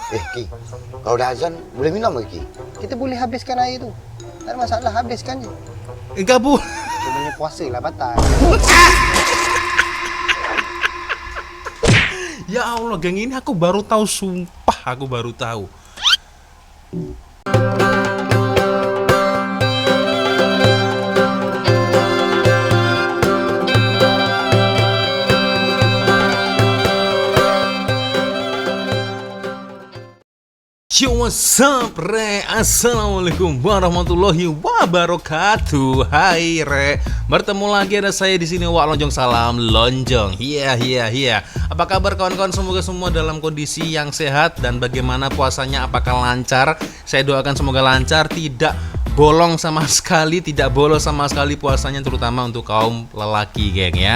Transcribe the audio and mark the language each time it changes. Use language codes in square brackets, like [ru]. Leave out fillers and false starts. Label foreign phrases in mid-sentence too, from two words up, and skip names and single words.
[id] Ki, kalau udah azan boleh minum nggak, Ki? [ms] Kita boleh habiskan air tu. Tak ada masalah, habiskan je. [id] Enggak bu. Sebenarnya puasa lah batal. [ar] Ya Allah, [id] geng ini aku baru tahu, sumpah aku baru tahu. [en] Yo, what's up, Re? [ar] Assalamualaikum warahmatullahi wabarakatuh. [id] Hai, Re. Bertemu lagi ada saya di sini, Wak Lonjong. Salam Lonjong. Iya. Apa kabar kawan-kawan? Semoga semua dalam kondisi yang sehat. Dan bagaimana puasanya? Apakah lancar? Saya doakan semoga lancar, tidak bolong sama sekali, tidak bolos sama sekali puasanya, terutama untuk kaum lelaki, geng ya.